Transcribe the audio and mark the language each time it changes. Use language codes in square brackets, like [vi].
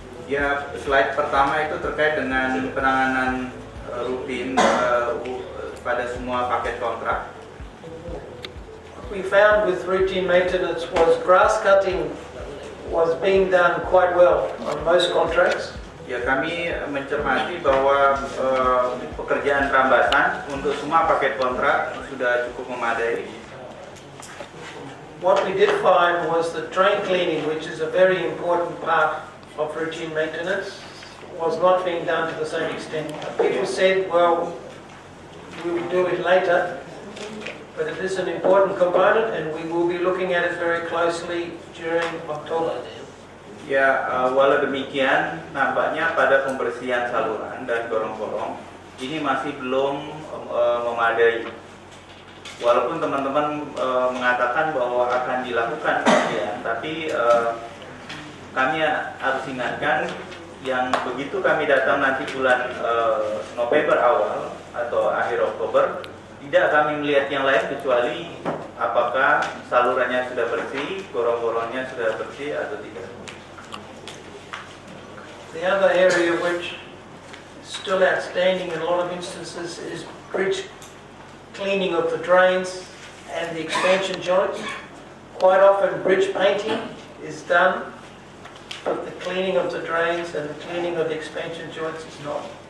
[id] Ya, slide pertama itu terkait dengan penanganan rutin pada semua paket kontrak. [en] What we found with routine maintenance was grass cutting was being done quite well on most contracts. [id] Ya, kami mencermati bahwa pekerjaan rambasan untuk semua paket kontrak sudah cukup memadai. [en] What we did find was that drain cleaning, which is a very important part of routine maintenance, was not being done to the same extent. People said, well, we will do it later, but it is an important component and we will be looking at it very closely during October. [id] Ya, walau demikian, nampaknya pada pembersihan saluran dan gorong-gorong ini masih belum memadai. Walaupun teman-teman mengatakan bahwa akan dilakukan kajian, tapi kami harus ingatkan yang begitu kami datang nanti bulan November awal atau akhir Oktober, tidak kami melihat yang lain kecuali apakah salurannya sudah bersih, gorong-gorongnya sudah bersih atau tidak. [en] The other area which is still outstanding in a lot of instances is bridge cleaning of the drains and the expansion joints. Quite often bridge painting is done, but the cleaning of the drains and the cleaning of the expansion joints is not.